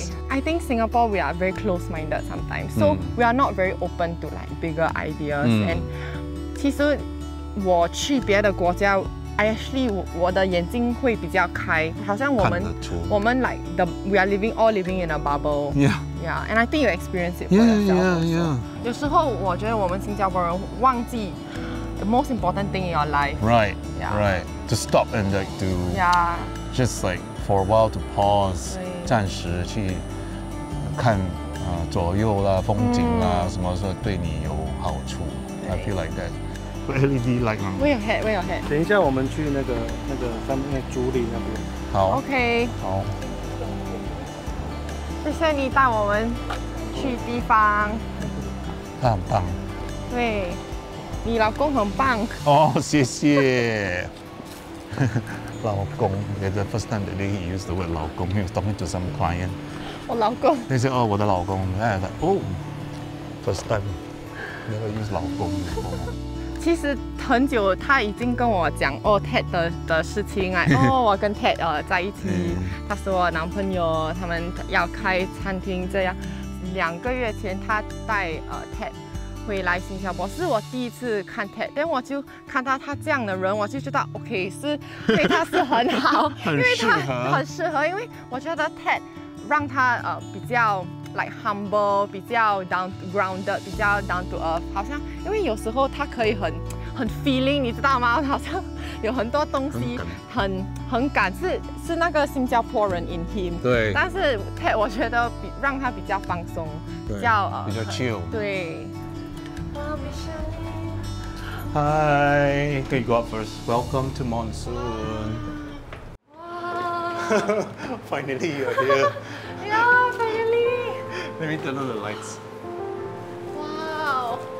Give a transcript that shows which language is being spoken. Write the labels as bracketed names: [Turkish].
[English] I think Singapore we are very close-minded sometimes, so we are not very open to like bigger ideas. [Chinese] And 其实我去别的国家。 Actually， 我的眼睛会比较开，好像我们 [English] like we are all living in a bubble. Yeah. And I think you experience it for yourself. Yeah. [Chinese] 有时候我觉得我们新加坡人忘记 [English] the most important thing in your life. Right. To stop and like to. Yeah. Just like for a while to pause. [Chinese] 暂时去看左右啦、风景啦，什么是对你有好处。 [English] I feel like that.LED light 吗？ [Chinese] 我有 head。等一下我们去那个上面那竹林那边。好。 OK。好。谢谢你带我们去地方。他很棒。对，你老公很棒。哦，谢谢。 [English] 老公 ，the first time that he used the word 老公 ，he was talking to some client. [Chinese] 我老公。 [English] He said, "Oh， [Chinese] 我的老公。 [English] "哎，哦 ，first time never use 老公 before. [Chinese] 其实很久，他已经跟我讲Ted 的事情啊。我跟 Ted 在一起，他是我男朋友，他们要开餐厅这样。 2个月前，他带Ted 回来新加坡，是我第一次看 Ted， 但我就看到他这样的人，我就知道 OK 是对他是很好，因为他很适合，因为我觉得 Ted 让他比较。 like humble， 比较 grounded， 比较 down to earth， 好像因为有时候他可以很 feeling， 你知道吗？好像有很多东西很感，是那个新加坡人 in him。对。但是 Ted 我觉得让他比较放松，比较 chill。对。 [English] Hi， 可以 go up first. Welcome to Monsoon. Finally you're here. Yeah, finally. Let me turn on the lights. Wow.